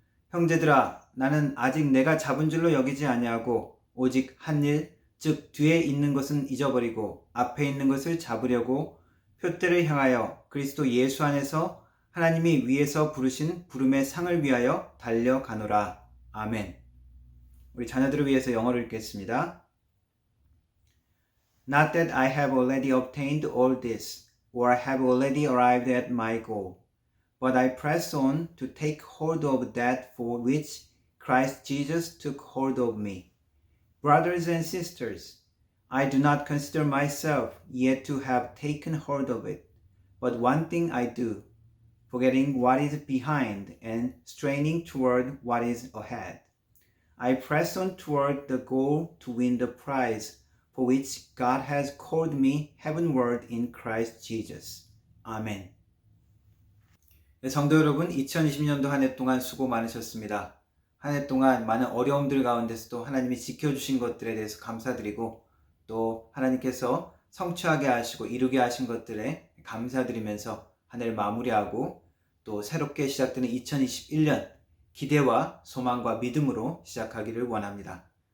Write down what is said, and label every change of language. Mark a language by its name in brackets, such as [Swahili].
[Korean] 형제들아 나는 아직 내가 잡은 줄로 여기지 아니하고 오직 한 일 즉 뒤에 있는 것은 잊어버리고 앞에 있는 것을 잡으려고 표대를 향하여 그리스도 예수 안에서 하나님이 위에서 부르신 부름의 상을 위하여 달려가노라. 아멘. 우리 자녀들을 위해서 영어를 읽겠습니다. [English] Not that I have already obtained all this, or have already arrived at my goal, but I press on to take hold of that for which Christ Jesus took hold of me. Brothers and sisters, I do not consider myself yet to have taken hold of it, but one thing I do, forgetting what is behind and straining toward what is ahead. I press on toward the goal to win the prize for which God has called me heavenward in Christ Jesus. [Korean] 아멘. 성도 여러분, 2020년도 한 해 동안 수고 많으셨습니다. 한 해 동안 많은 어려움들 가운데서도 하나님이 지켜주신 것들에 대해서 감사드리고 또 하나님께서 성취하게 하시고 이루게 하신 것들에 감사드리면서 한 해를 마무리하고 또 새롭게 시작되는 2021년 기대와 소망과 믿음으로 시작하기를 원합니다.